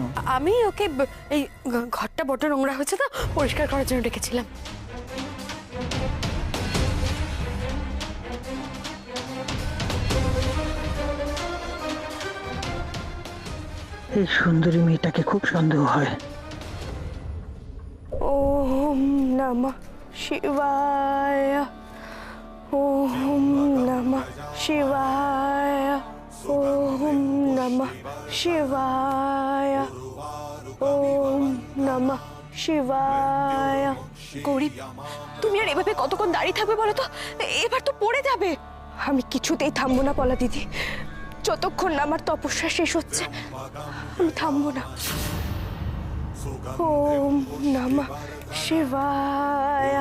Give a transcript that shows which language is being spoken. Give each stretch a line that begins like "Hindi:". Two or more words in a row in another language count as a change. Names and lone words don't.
Bangla: আমি ওকে এই ঘরটা বড় নোংরা হয়েছে তো পরিষ্কার করার জন্য ডেকেছিলাম। এই সুন্দরী মেয়েটাকে খুব সন্দেহ হয়।
Sanskrit: ওম নমঃ শিবায়, ওম নমঃ শিবায়, ওম নমঃ শিবায়, ওম নমঃ শিবায়।
Bangla: গৌরী, তুমি আর এভাবে কতক্ষণ দাঁড়িয়ে থাকবে বলো তো? এবার তো পড়ে যাবে। আমি কিছুতেই থামবো না পলা দিদি, যতক্ষণ না আমার তপস্যা শেষ হচ্ছে আমি থামবো না।
Sanskrit: ওম নমঃ শিবায়।